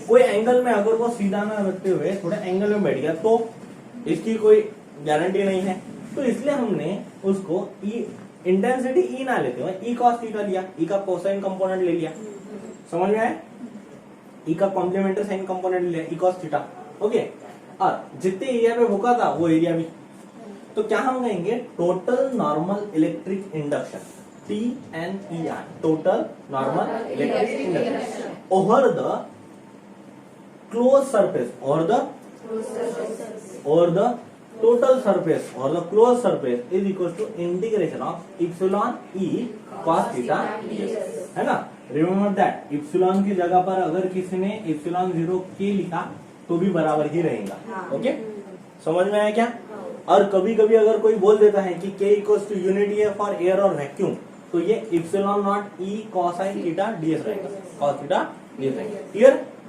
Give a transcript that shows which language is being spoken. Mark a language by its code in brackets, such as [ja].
[hi] कोई एंगल में अगर वो सीधा ना रखते हुए थोड़े एंगल में बैठ गया तो इसकी कोई गारंटी नहीं है. तो इसलिए हमने उसको ई इंटेंसिटी ई ना लेते हुए ई कॉस थीटा लिया, ई का कोसाइन कंपोनेंट ले लिया. समझ में आया? ई का कॉम्प्लीमेंट्री साइन कंपोनेंट ले लिया, ई कॉस थीटा. ओके, और जितने एरिया पे भूखा था वो एरिया भी. तो क्या हम कहेंगे, [en] total normal electric induction, TNER, total normal electric induction over the closed surface, or the total surface or the closed surface is equals to integration of epsilon E cos theta ds, [hi] है ना. [en] remember that [hi] epsilon की जगह पर अगर किसी ने epsilon 0 के लिखा तो भी बराबर ही रहेगा. ओके, समझ में आया क्या? और कभी कभी अगर कोई बोल देता है कि K इक्वल्स टू यूनिटी है फॉर एयर और वैक्यूम, तो ये epsilon not E cosine theta DS रहेगा, कॉस थीटा डीएस रहेगा. क्लियर?